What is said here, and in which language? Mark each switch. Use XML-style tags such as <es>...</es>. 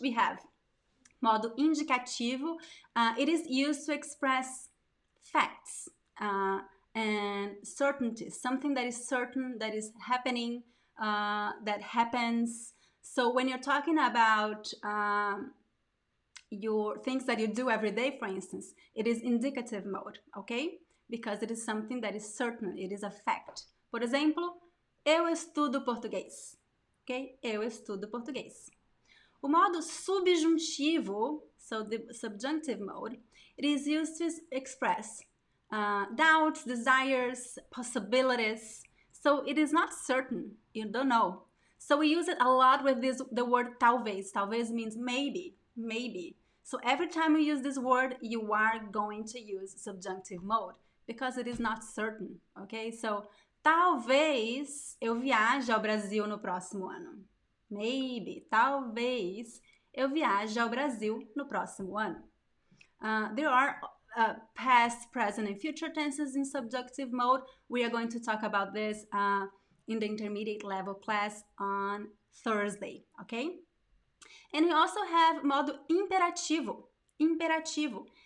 <en>We have modo indicativo. It is used to express facts and certainties, something that is certain, that is happening, that happens. So when you're talking about your things that you do every day, for instance, it is indicative mode, okay? Because it is something that is certain, it is a fact.</en> <pt>Por exemplo, eu estudo português, ok? Eu estudo português. O modo subjuntivo,</pt> <en>so the subjunctive mode, it is used to express doubts, desires, possibilities. So it is not certain, you don't know. So we use it a lot with the word talvez. Talvez means maybe, maybe. So every time you use this word, you are going to use subjunctive mode because it is not certain, okay?</en> <pt>So, talvez eu viaje ao Brasil no próximo ano. Maybe, talvez eu viaje ao Brasil no próximo ano.</pt> <en>There are past, present, and future tenses in subjunctive mode. We are going to talk about this in the intermediate level class on Thursday, okay? And we also have modo imperativo. Imperativo.</en>